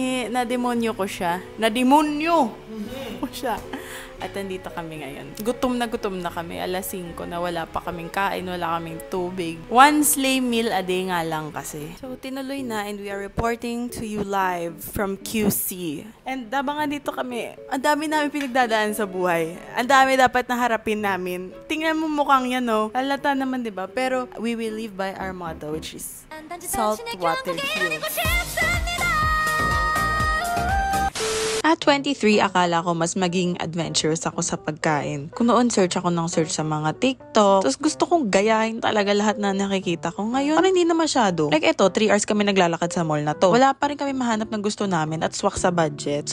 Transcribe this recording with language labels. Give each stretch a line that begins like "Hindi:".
Filipino: Na-demonyo ko siya. Na-demonyo ko siya. At nandito kami ngayon. Gutom na kami. Alas 5 na wala pa kaming kain, wala kaming tubig.
English: One sleigh meal a day
Filipino: nga lang kasi.
English: So,
Filipino: tinuloy na
English: and we are reporting to you live from QC.
Filipino: And habang dito kami, ang dami namin pinagdadaan sa buhay. Ang dami dapat na harapin namin. Tingnan mo mukhang yan, no? Halata naman, diba?
English: Pero we will live by our motto, which is salt water heals.
Filipino: At 23, akala ko mas maging adventurous ako sa pagkain. Kung noon, search sa mga TikTok. Tapos gusto kong gayahin talaga lahat na nakikita ko. Ngayon, parang hindi na masyado. Like eto, 3 hours kami naglalakad sa mall na to. Wala pa rin kami mahanap ng gusto namin at swak sa budget.